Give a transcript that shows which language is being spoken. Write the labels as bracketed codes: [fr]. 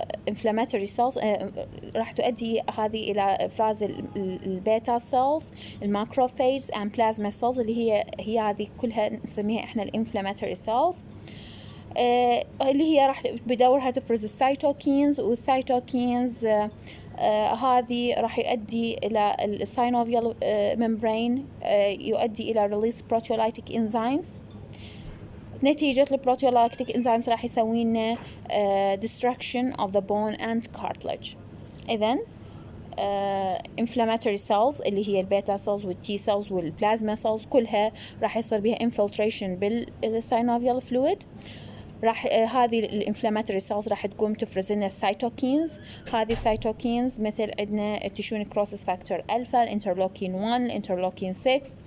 [ar] inflammatory cells، راح تؤدي هذه إلى إفراز البيتا cells، الماكروفاجز and plasma cells، اللي هي هذه كلها نسميها إحنا الانفلاماتوري cells، اللي هي راح بدورها تفرز السيتوكينز، والسيتوكينز هذه راح يؤدي إلى السينوفيال membrane، يؤدي إلى [en] release proteolytic enzymes. [ar] نتيجة البروتيولايتيك enzymes راح يسوي لنا [en] destruction of the bone and cartilage. [ar] إذن inflammatory cells اللي هي البيتا cells والتي cells والبلازما cells كلها راح يصير بها infiltration بالسينوفيال fluid. راح هذه الانفلاماتوري cells راح تقوم تفرز لنا السيتوكينز. هذه السيتوكينز مثل عندنا التيشو نيكروسيس فاكتور ألفا، الانترلوكين 1، الانترلوكين 6.